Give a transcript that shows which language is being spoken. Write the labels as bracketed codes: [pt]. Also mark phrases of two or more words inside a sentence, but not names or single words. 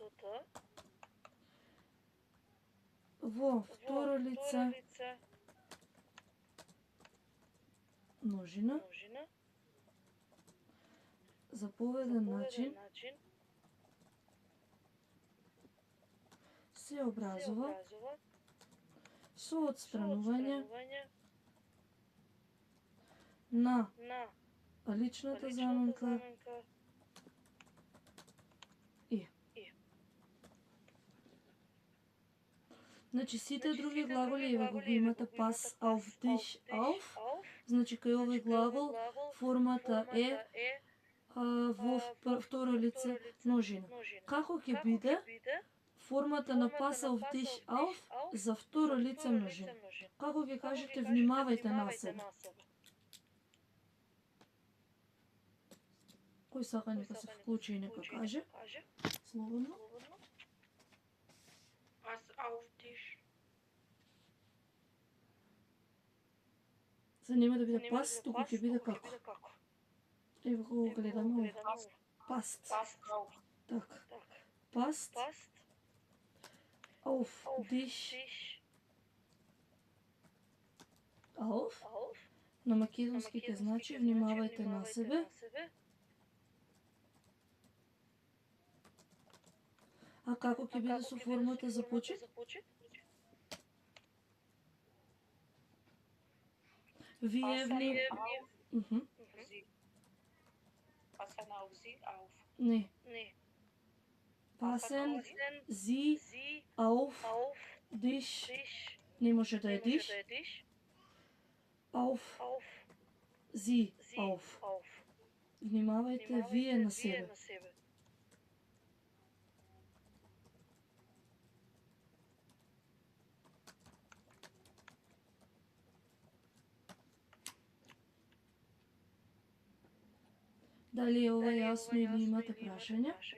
[mk] во второ лице множина заповеден начин се образува со отстранување на личната заменка и. Значи сите други глаголи еве го имате [de] pass auf dich auf. [mk] Значи кај овој глагол формата е во второ лице множина. Како ќе биде формата на [de] pass auf dich auf [mk] за второ лице множина? Како ќе кажете внимавајте на себе? Кој сака нека се вклучи и нека каже? Слободно. [de] Pass auf dich. [mk] За нема да биде пас, туку ќе биде како. Ево го гледаме. Паст. Така. [de] Паст. Auf dich. Auf. [mk] На македонски ќе значи внимавајте на себе. А како ќе биде со формата за почет? Вие вни... [de] Passen auf sie auf. Не. Passen sie auf dich. [mk] Не може да е dich. [de] Auf sie auf. [mk] Внимавајте вие на себе. Дали е ова јасно или имате прашања?